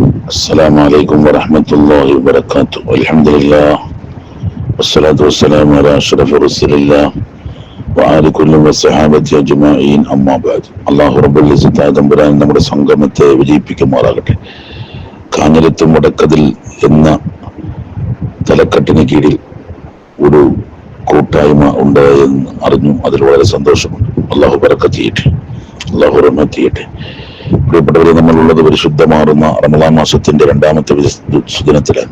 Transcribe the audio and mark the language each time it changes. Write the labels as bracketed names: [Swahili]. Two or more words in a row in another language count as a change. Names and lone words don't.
[Arabic] السلام عليكم ورحمة الله وبركاته والحمد لله والصلاة والسلام على أشرف رسول الله وعلى كل والصحابة أجمعين أما بعد الله رب العزة [Malayalam] തമ്പുരാൻ നമ്മുടെ സംഗമത്തെ വിജയിപ്പിക്കുമാറാകട്ടെ. കാഞ്ഞിരത്ത് മുടക്കതിൽ എന്ന തലക്കെട്ടിന് കീഴിൽ ഒരു കൂട്ടായ്മ ഉണ്ട് എന്ന് അറിഞ്ഞു. അതിൽ വളരെ സന്തോഷമുണ്ട്. അള്ളാഹു ബറക്കത്ത് ചെയ്യട്ടെ, അള്ളാഹു റഹ്മത്ത് ചെയ്യട്ടെ. പ്രിയപ്പെട്ടവരെ, നമ്മളുള്ളത് പരിശുദ്ധമാറുന്ന റമദാൻ മാസത്തിന്റെ രണ്ടാമത്തെ സുദിനത്തിലാണ്.